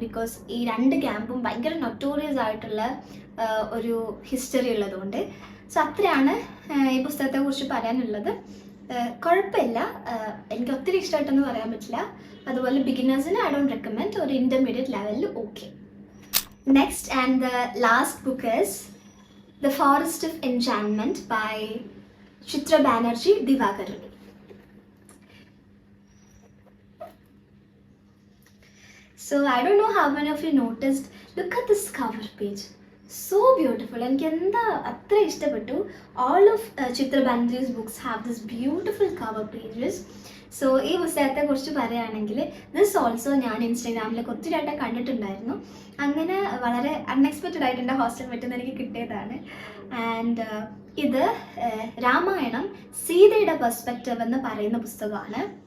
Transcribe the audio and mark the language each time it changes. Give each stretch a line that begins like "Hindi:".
Malayalam: Because ഈ രണ്ട് ക്യാമ്പും ഭയങ്കര നൊട്ടോറിയസ് ആയിട്ടുള്ള ഒരു ഹിസ്റ്ററി ഉള്ളതുകൊണ്ട്. സോ അത്രയാണ് ഈ പുസ്തകത്തെക്കുറിച്ച് പറയാനുള്ളത്. കുഴപ്പമില്ല, എനിക്ക് ഒത്തിരി ഇഷ്ടമായിട്ടൊന്നും പറയാൻ പറ്റില്ല. അതുപോലെ ബിഗിനേഴ്സിന്
English: I don't recommend,
Malayalam: ഒരു ഇൻ്റർമീഡിയറ്റ് ലെവലിൽ okay.
English: Next and the last book is The Forest of Enchantment by Chitra Banerjee Divakaruni. So I don't know how many of you noticed, look at this cover page, so beautiful.
Malayalam: എനിക്ക് എന്താ അത്ര ഇഷ്ടപ്പെട്ടു.
English: All of Chitra Banerjee's books have this beautiful cover pages.
Malayalam: So ഈ പുസ്തകത്തെ കുറിച്ച് പറയുകയാണെങ്കിൽ
English: this also
Malayalam: ഞാൻ ഇൻസ്റ്റാഗ്രാമിലൊക്കെ ഒത്തിരിയായിട്ട് കണ്ടിട്ടുണ്ടായിരുന്നു. അങ്ങനെ വളരെ അൺഎക്സ്പെക്റ്റഡ് ആയിട്ട് എൻ്റെ ഹോസ്റ്റൽ പറ്റുന്ന എനിക്ക് കിട്ടിയതാണ്. ആൻഡ് ഇത് രാമായണം സീതയുടെ പെർസ്പെക്റ്റീവ് എന്ന് പറയുന്ന പുസ്തകമാണ്.